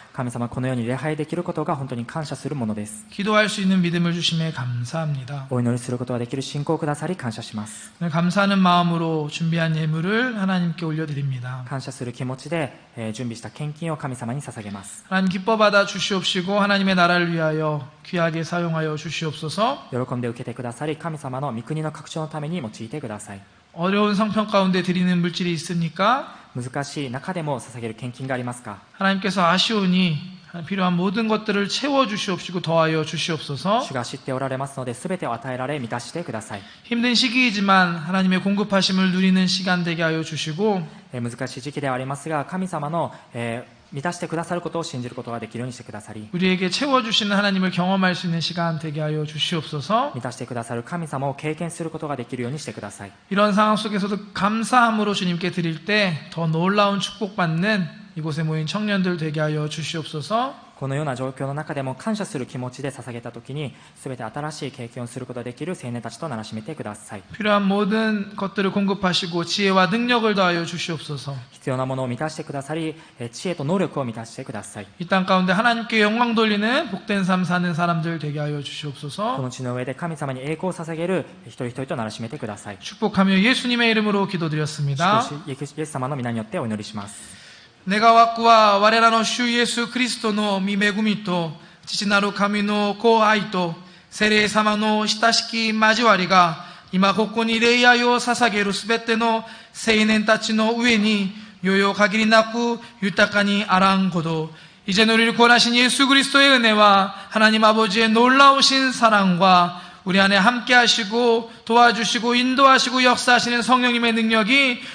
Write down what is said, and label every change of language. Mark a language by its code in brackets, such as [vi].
[ja] 神様、このように礼拝できることが本当に感謝するものです。 [ko] 기도할 수 있는 믿음을 주심에 감사합니다. [ja] お祈りすることができる信仰をくださり感謝します。 [ko] 오늘 감사하는 마음으로 준비한 예물을 하나님께 올려드립니다. [ja] 感謝する気持ちで、準備した献金を神様に捧げます。 [ko] 하나님 기뻐 받아 주시옵시고 하나님의 나라를 위하여 귀하게 사용하여 주시옵소서. [ja] 喜んで受けてくださり、神様の御国の拡張のために用いてください。 [ko] 어려운 성편 가운데 드리는 물질이 있습니까? [ja] 難しい中でも捧げる献金がありますか？ [ko] 하나님께서 아시오니 필요한 모든 것들을 채워 주시옵시고 더하여 주시옵소서. [ja] 主が知っておられますので、すべてを与えられ満たしてください。 [ko] 힘든 시기이지만 하나님의 공급하심을 누리는 시간 되게 하여 주시고 [ja] 難しい時期ではありますが、神様の、満たしてくださることを信じることができるようにしてくださり、 [ko] 우리에게 채워주시는 하나님을 경험할 수 있는 시간 되게 하여 주시옵소서. [ja] 満たしてくださる神様を経験することができるようにしてください。 [ko] 이런 상황 속에서도 감사함으로 주님께 드릴 때 더 놀라운 축복받는 이곳에 모인 청년들 되게 하여 주시옵소서. [ja] このような状況の中でも感謝する気持ちで捧げたときに、すべて新しい経験をすることができる青年たちとならしめてください。 [ko] 필요한 모든 것들을 공급하시고 지혜와 능력을 더하여 주시옵소서. [ja] 必要なものを満たしてくださり、知恵と能力を満たしてください。 [ko] 이 땅 가운데 하나님께 영광 돌리는 복된 삶 사는 사람들 되게 하여 [ja] こ [ko] 주시옵소서. [ja] の地の上で神様に栄光を捧げる一人一人とならしめてください。 [ko] 축복하며 예수님의 이름으로 기도드렸습니다. [ja] イエス様の皆によってお祈りします。 내가 왔구와 와레라の主イエスクリストの御恵みと父なる神の子愛と聖霊様の親しき交わりが今ここに礼拝を捧げるすべての青年たちの上によよ限りなく豊かにあらんこと [ko] 이제는 우리를 구원하신 예수 그리스도의 은혜와 하나님 아버지의 놀라우신 사랑과 우리 안에 함께 하시고 도와주시고 인도하시고 역사하시는 성령님의 능력이